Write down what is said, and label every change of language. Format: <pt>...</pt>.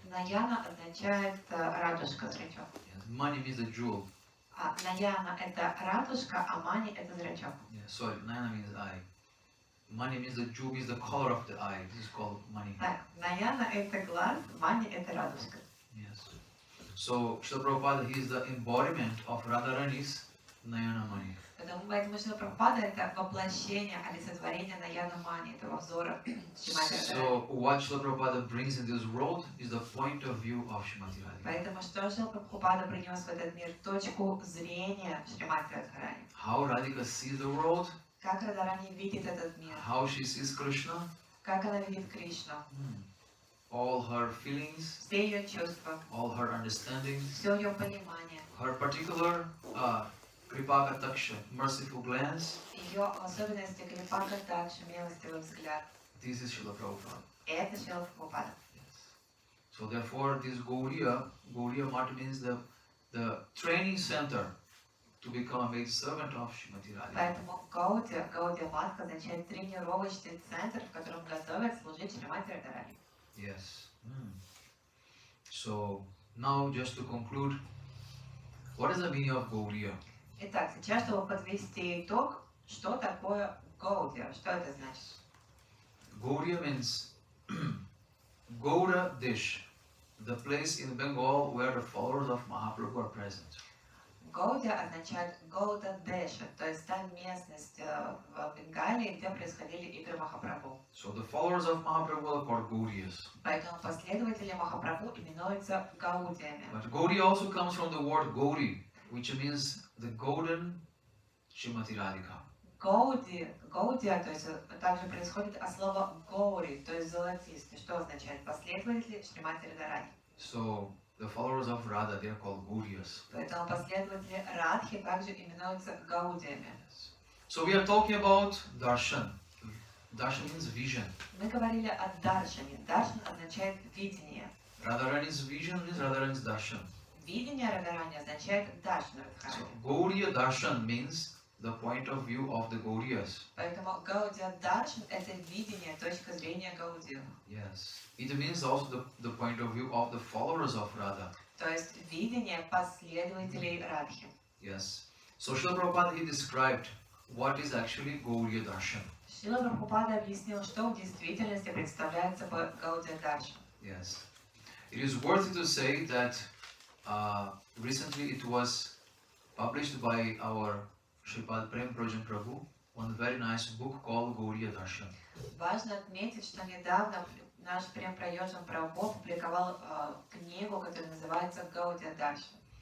<ru>Наяна означает радужка, зрачок.</ru> <en>Yes. Mani means the jewel.</en> <ru>А Наяна это радужка, а Мани это зрачок.</ru> <en>Yeah, sorry, Nayana means eye. Mani means the jewel, means the color of the eye. This is called Mani.</en> <ru>Так, Наяна это глаз, Мани это радужка.</ru> <en>Yes. So, Srila Prabhupada, he is the embodiment of Radharani's Nayana Mani.</en> <ru>Поэтому Шрила Прабхупада это воплощение, олицетворение Наяна Мани, этого взора Шримати Радхарани.</ru> <en>So, what Srila Prabhupada brings in this world is the point of view of Srimati Radhika.</en> <ru>Поэтому что Шрила Прабхупада принес в этот мир? Точку зрения Шримати Радхарани.</ru> <en>How Radhika sees the world,</en> <ru>Как Радхарани видит этот мир,</ru> <en>how she sees Krishna,</en> <ru>как она видит Кришну,</ru> <en>all her feelings,</en> <ru>все ее чувства,</ru> <en>all her understanding,</en> <ru>все ее понимание,</ru> <en>her particular Kripa Kataksha, merciful glance.</en> <ru>ее особенности Крипака также милостивый взгляд.</ru> <en>This is Srila Prabhupada.</en> <ru>Это Шрила Прабхупада.</ru> <en>Yes. So therefore, this Gauriya Mat means the training center to become a maid servant of Srimati Radhika.</en> <ru>Поэтому Гаудия Мат означает тренировочный центр, в котором готовят служить Шримати Радхарани.</ru> <en>Yes. So now, just to conclude, what is the meaning of Gauriya?</en> <ru>Итак, сейчас, чтобы подвести итог, что такое Гаудия, что это значит?</ru> <en>Gauriya means Gaura Dish, the place in Bengal where the followers of Mahaprabhu are present.</en> <ru>Гаудия означает Гауда Деша, то есть та местность в Бенгалии, где происходили игры Махапрабху.</ru> <en>So the followers of Mahaprabhu are called Gauriyas.</en> <ru>Поэтому последователи Махапрабху именуются Гаудиями.</ru> <en>But Gauriya also comes from the word Gauri, which means the golden Srimati Radhika.</en> <ru>Гаудия, то есть также происходит от слова Гаури, то есть золотистый, что означает последователи Шримати Радхарани.</ru> <en>So the followers of Radha, they are called Gauriyas.</en> <ru>Поэтому последователи Радхи также именуются гаудиями.</ru> <en>So we are talking about darshan. Darshan means vision.</en> <ru>Мы говорили о даршане. Даршан означает видение.</ru> <en>Radharani's vision means Radharani's darshan.</en> <ru>Видение Радарани означает даршан</ru> <en>So</en> <ru>Радхани.</ru> <en>Gauriya darshan means the point of view of the Gauriyas.</en> <ru>Поэтому Гаудия Даршан — это видение, точка зрения Гаудиев.</ru> <en>Yes. It means also the point of view of the followers of Radha.</en> <ru>То есть видение последователей Радхи.</ru> <en>Yes. So Srila Prabhupada, he described what is actually Gauriya darshan.</en> <ru>Шрила Прабхупада объяснил, что в действительности представляет собой Гаудия Даршан.</ru> <en>Yes. It is worthy to say that recently it was published by our Sripad Prem Prajan Prabhu one very nice book called Gauriya Darshan.</en> <ru>Важно отметить, что недавно наш Прем Праджан Прабху опубликовал книгу, которая называется Гаудия Даршан.</ru>